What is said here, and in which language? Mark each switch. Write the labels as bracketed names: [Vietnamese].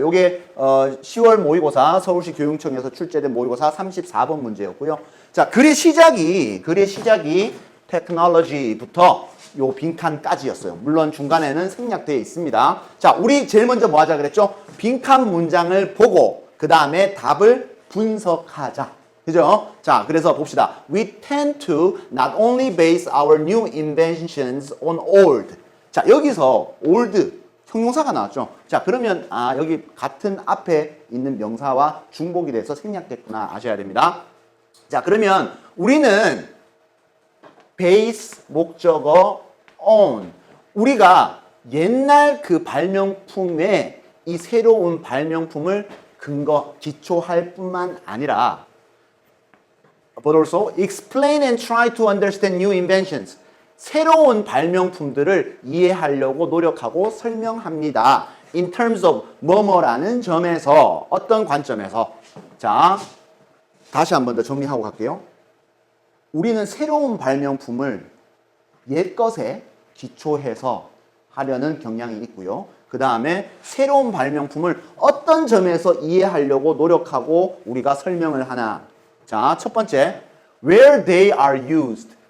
[Korean] 요게 10월 모의고사 서울시 교육청에서 출제된 모의고사 34번 문제였고요. 자, 글의 시작이 테크놀로지부터 요 빈칸까지였어요. 물론 중간에는 생략되어 있습니다. 자, 우리 제일 먼저 뭐 하자 그랬죠? 빈칸 문장을 보고 그 다음에 답을 분석하자. 그죠? 자, 그래서 봅시다. [English] We tend to not only base our new inventions on old. [Korean] 자, 여기서 old 형용사가 나왔죠. 자, 그러면 여기 같은 앞에 있는 명사와 중복이 돼서 생략됐구나 아셔야 됩니다. 자, 그러면 우리는 base 목적어 on. 우리가 옛날 그 발명품에 이 새로운 발명품을 기초할 뿐만 아니라 [English] but also explain and try to understand new inventions. [Korean] 새로운 발명품들을 이해하려고 노력하고 설명합니다. [English] In terms of [Korean] 뭐뭐라는 점에서 어떤 관점에서 자, 다시 한 번 더 정리하고 갈게요. 우리는 새로운 발명품을 옛것에 기초해서 하려는 경향이 있고요. 그 다음에 새로운 발명품을 어떤 점에서 이해하려고 노력하고 우리가 설명을 하나. [English] 자, 첫 번째, where they are used.